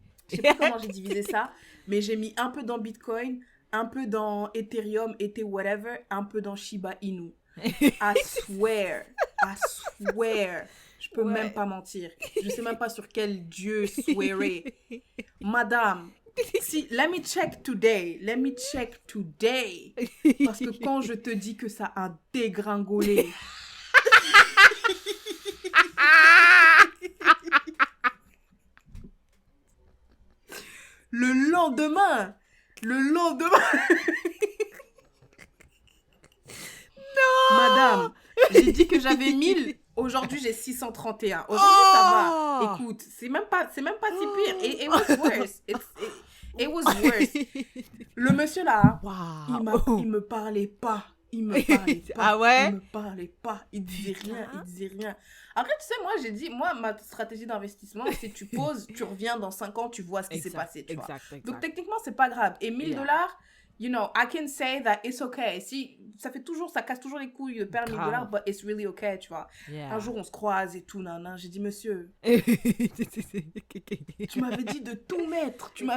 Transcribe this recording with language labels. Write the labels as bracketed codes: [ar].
[fr] Je sais pas comment j'ai divisé ça, mais j'ai mis un peu dans Bitcoin, un peu dans Ethereum, whatever, un peu dans Shiba Inu. [en] I swear. [fr] Je peux même pas mentir. Je sais même pas sur quel dieu swearer. [en] Madame, si, let me check today. [fr] Parce que quand je te dis que ça a dégringolé... Le lendemain. Non. Madame, j'ai dit que j'avais 1000. Aujourd'hui, j'ai 631. Aujourd'hui, ça va. Écoute, c'est même pas si pire. [en] It was worse. It was worse. [fr] Le monsieur là, il me parlait pas. Ah ouais? Il me parlait pas. Il disait rien. Après, tu sais, moi, j'ai dit, ma stratégie d'investissement, c'est tu poses, tu reviens dans 5 ans, tu vois ce qui s'est passé, tu vois. Donc, techniquement, c'est pas grave. [en] Et $1000, you know, I can say that it's okay. [fr] Si, ça casse toujours les couilles de perdre $1000, [en] but it's really okay, [fr] tu vois. Un jour, on se croise et tout, nan. J'ai dit, monsieur, tu m'avais dit de tout mettre.